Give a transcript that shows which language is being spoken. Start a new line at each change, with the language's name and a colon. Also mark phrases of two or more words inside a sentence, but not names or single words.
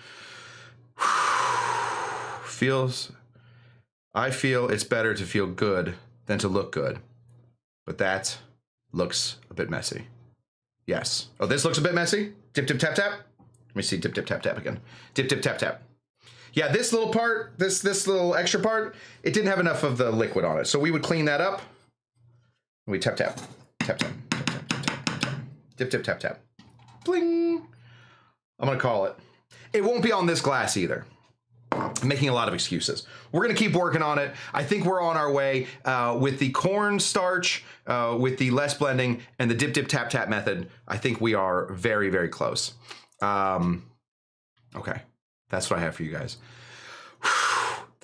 English: I feel it's better to feel good than to look good, but that looks a bit messy. Yes. Oh, this looks a bit messy. Dip, dip, tap, tap. Let me see. Dip, dip, tap, tap again. Dip, dip, tap, tap. Yeah, this little part, this little extra part, it didn't have enough of the liquid on it. So we would clean that up. We tap, tap, tap, tap, tap, tap, tap, tap, tap. Dip, dip, tap, tap. Bling. I'm going to call it. It won't be on this glass either. I'm making a lot of excuses. We're going to keep working on it. I think we're on our way with the cornstarch, with the less blending, and the dip, dip, tap, tap method. I think we are very, very close. Okay, that's what I have for you guys.